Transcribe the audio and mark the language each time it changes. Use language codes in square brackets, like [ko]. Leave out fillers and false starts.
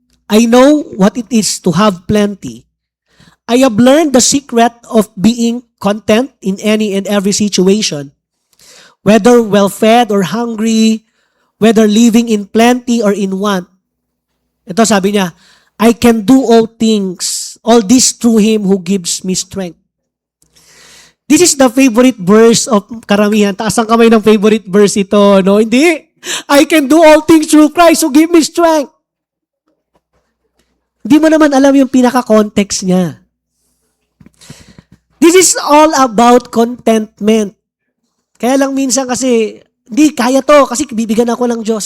[en] I know what it is to have plenty. I have learned the secret of being content in any and every situation, whether well-fed or hungry, whether living in plenty or in want. [tl] Ito sabi niya, [en] I can do all things, all this through Him who gives me strength. This is the favorite verse of karamihan. [tl] Taas ang kamay ng favorite verse ito, no? Hindi. [en] I can do all things through Christ who give me strength. [tl] Hindi mo naman alam yung pinaka-context niya. [en] This is all about contentment. [tl] Kaya lang minsan kasi, hindi, kaya to, kasi bibigyan ako ng Diyos.